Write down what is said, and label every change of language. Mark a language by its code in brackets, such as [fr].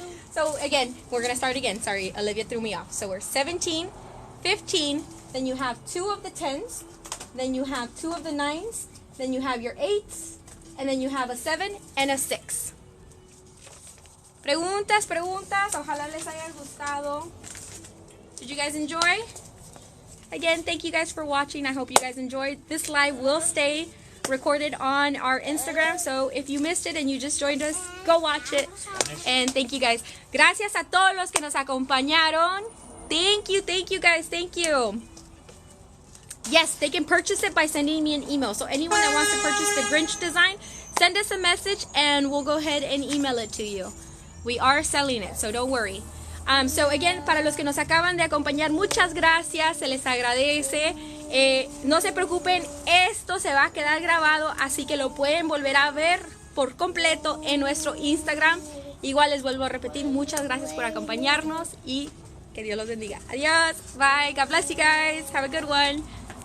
[en] So again, we're going to start again. Sorry, Olivia threw me off. So we're 17, 15, then you have 2 of the 10s, then you have 2 of the 9s, then you have your 8s, and then you have a 7 and a 6. [es] Preguntas, ojalá les haya gustado. [en] Did you guys enjoy? Again, thank you guys for watching. I hope you guys enjoyed. This live will stay recorded on our Instagram, so if you missed it and you just joined us, go watch it. And thank you guys. [es] Gracias a todos los que nos acompañaron. [en] Thank you guys, thank you. Yes, they can purchase it by sending me an email. So anyone that wants to purchase the Grinch design, send us a message and we'll go ahead and email it to you. We are selling it, so don't worry. So again, [es] para los que nos acaban de acompañar, muchas gracias, se les agradece. No se preocupen, esto se va a quedar grabado, así que lo pueden volver a ver por completo en nuestro Instagram. Igual les vuelvo a repetir, muchas gracias por acompañarnos y que Dios los bendiga. Adiós, bye, [en] God bless you guys, have a good one.